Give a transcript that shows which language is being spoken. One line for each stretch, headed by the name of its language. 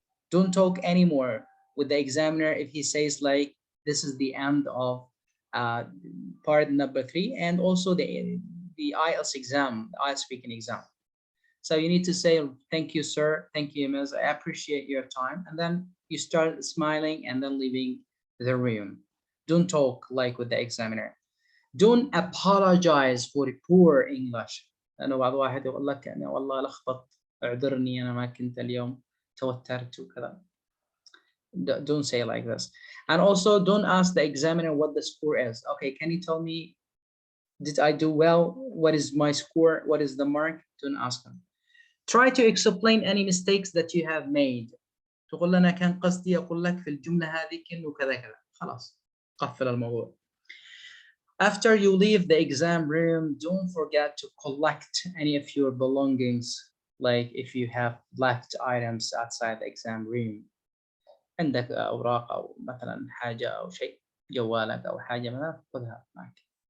English: Don't talk anymore with the examiner if he says like, this is the end of part number 3 and also the IELTS exam, the IELTS speaking exam. So you need to say, thank you, sir. Thank you, Ms. I appreciate your time. And then you start smiling and then leaving the room. Don't talk like with the examiner. Don't apologize for poor English.
Arabic: لأنه بعض واحد يقول لك أنا والله لخبط اعذرني أنا ما كنت اليوم توترت وكذا.
English: Don't say like this. And also don't ask the examiner what the score is. Okay, can you tell me, did I do well? What is my score? What is the mark? Don't ask them. Try to explain any mistakes that you have made.
Arabic: تقول لنا كان قصدي أقول لك في الجملة هذه كأنه كذا كذا. خلاص قفل الموضوع.
English: After you leave the exam room, don't forget to collect any of your belongings, like if you have left items outside the exam room.
Arabic: عندك أوراق أو مثلا حاجة أو شيء جوالك أو حاجة مثلا خذها معك.